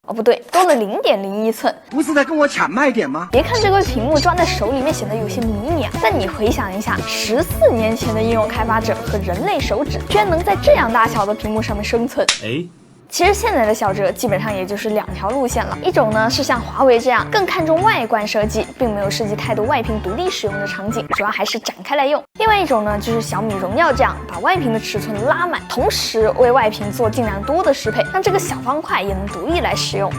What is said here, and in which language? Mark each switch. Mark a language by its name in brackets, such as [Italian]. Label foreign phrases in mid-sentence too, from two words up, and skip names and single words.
[Chinese] 哦，不對，多了0.01寸。不是在跟我搶賣點嗎？別看這個屏幕抓在手裡面顯得有些迷你啊，但你回想一下，14年前的應用開發者和人類手指，居然能在這樣大小的屏幕上面生存。其實現在的小折基本上也就是2 條路線了，一種呢是像華為這樣更看重外觀設計，並沒有設計太多外屏獨立使用的場景，主要還是展開來用。另外一種呢就是小米榮耀這樣，把外屏的尺寸拉滿，同時為外屏做盡量多的適配，讓這個小方塊也能獨立來使用。